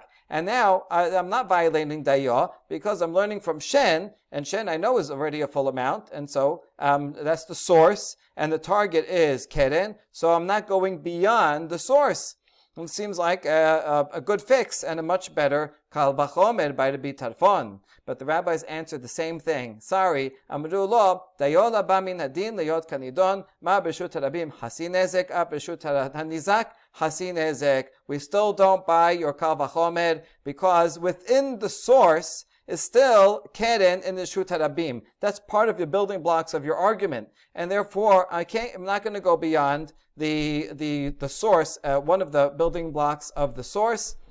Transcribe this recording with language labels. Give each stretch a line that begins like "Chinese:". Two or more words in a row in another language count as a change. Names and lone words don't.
English: And now, I'm not violating Dayo, because I'm learning from shen, and shen I know is already a full amount, and so that's the source, and the target is keren, so I'm not going beyond the source. It seems like a good fix and a much better
Hebrew: קל וחומר
English: by Rabbi Tarfon. But the rabbis answered the same thing. Sorry,
Hebrew: אמרו לו דיו לבא מן הדין להיות כנידון מה ברשות הרבים חצי נזק אף ברשות הניזק חצי נזק.
English: We still don't buy your
Hebrew: קל וחומר
English: because within the source is still keren in the
Hebrew: רשות הרבים.
English: That's part of the building blocks of your argument, and therefore I'm not going to go beyond the source, one of the building blocks of the source.